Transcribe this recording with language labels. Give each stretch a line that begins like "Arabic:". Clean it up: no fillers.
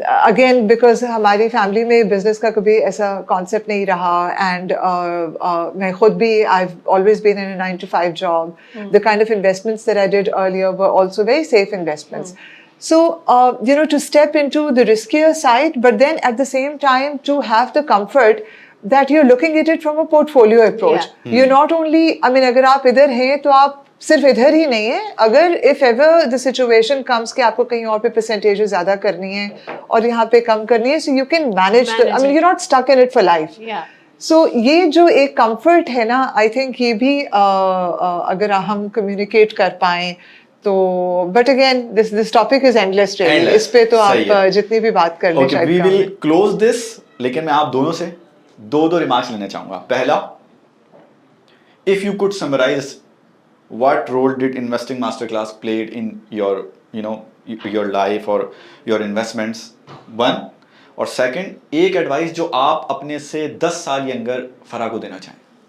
Hindi: Again, because हमारी family में business का कभी ऐसा कॉन्सेप्ट नहीं रहा, एंड मैं खुद भी
English: I've always been in a 9 to 5 job. The kind of investments that I did earlier were also very safe investments. So, to step into the riskier side, but then at the same time to have the comfort that you're looking at it from a portfolio approach. You're not only, I mean,
Hindi: अगर आप इधर हैं तो आप सिर्फ इधर ही नहीं है.
English: अगर if ever the situation comes
Hindi: कि आपको कहीं और पे percentage ज़्यादा करनी है और यहाँ पे कम करनी
English: है, so you can manage the, I mean, you're not stuck in it for life.
Hindi: So ये जो एक comfort है ना, I think ये भी अगर हम communicate कर पाएं तो,
English: but again this topic is endless really.
Hindi: इस पे तो आप जितनी भी बात कर लें शायद.
English: We will close this,
Hindi: लेकिन मैं आप दोनों से दो रिमार्क्स लेना चाहूंगा.
English: पहला, if you could summarize what role did investing masterclass played in your your life or your investments, one, और second,
Hindi: एक एडवाइस जो आप अपने से 10 साल यंगर फरा को देना चाहें.